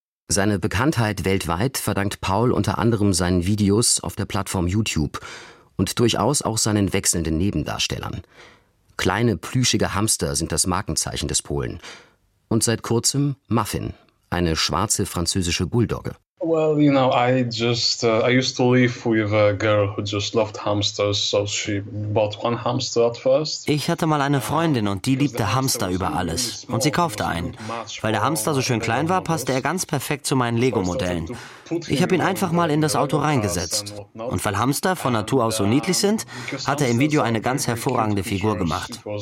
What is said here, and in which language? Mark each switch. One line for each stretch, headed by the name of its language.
German: Seine Bekanntheit weltweit verdankt Paul unter anderem seinen Videos auf der Plattform YouTube und durchaus auch seinen wechselnden Nebendarstellern. Kleine, plüschige Hamster sind das Markenzeichen des Polen. Und seit kurzem Muffin, eine schwarze französische Bulldogge.
English: Well, you know, I used to live with a girl who just loved hamsters, so she bought one hamster at first.
German: Ich hatte mal eine Freundin und die liebte Hamster über alles. Und sie kaufte einen. Weil der Hamster so schön klein war, passte er ganz perfekt zu meinen Lego-Modellen. Ich habe ihn einfach mal in das Auto reingesetzt. Und weil Hamster von Natur aus so niedlich sind, hat er im Video eine ganz hervorragende Figur gemacht.